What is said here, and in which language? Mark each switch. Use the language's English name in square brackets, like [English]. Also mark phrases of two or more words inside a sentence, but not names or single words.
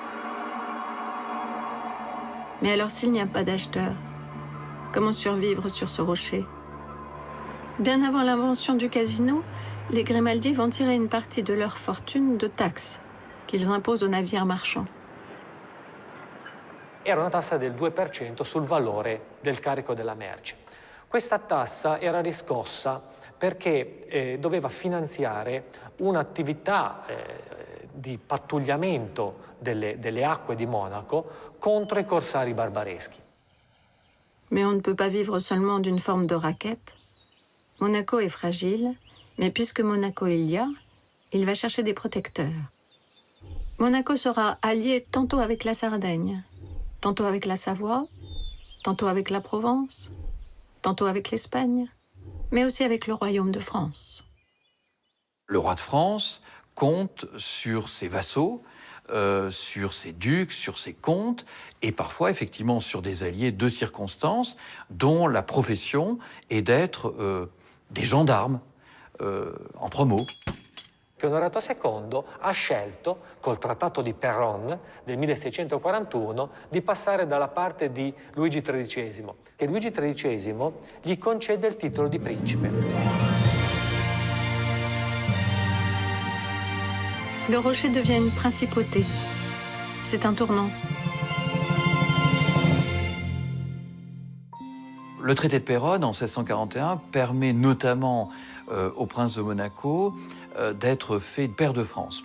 [French] Mais alors, s'il n'y a pas d'acheteurs, comment survivre sur ce rocher? Bien avant l'invention du casino, les Grimaldi vont tirer une partie de leur fortune de taxes qu'ils imposent aux navires marchands. [Italian] Era una tassa del 2% sul valore del carico della merce. Questa tassa era riscossa perché doveva finanziare un'attività di pattugliamento delle acque di Monaco contro i corsari barbareschi. [French] Mais on ne peut pas vivre seulement d'une forme de raquette. Monaco est fragile, mais puisque Monaco il y a, il va chercher des protecteurs. Monaco sera allié tantôt avec la Sardaigne, tantôt avec la Savoie, tantôt avec la Provence, tantôt avec l'Espagne, mais aussi avec le royaume de France. Le roi de France compte sur ses vassaux, sur ses ducs, sur ses comtes, et parfois effectivement sur des alliés de circonstance dont la profession est d'être des gendarmes en promo. [Italian] Onorato II ha scelto, col Trattato di Péronne del 1641, di passare dalla parte di Luigi XIII, che Luigi XIII gli concede il titolo di principe. [French] Le rocher devient une principauté. C'est un tournant. Le traité de Péronne, en 1641, permet notamment au prince de Monaco d'être fait pair de France.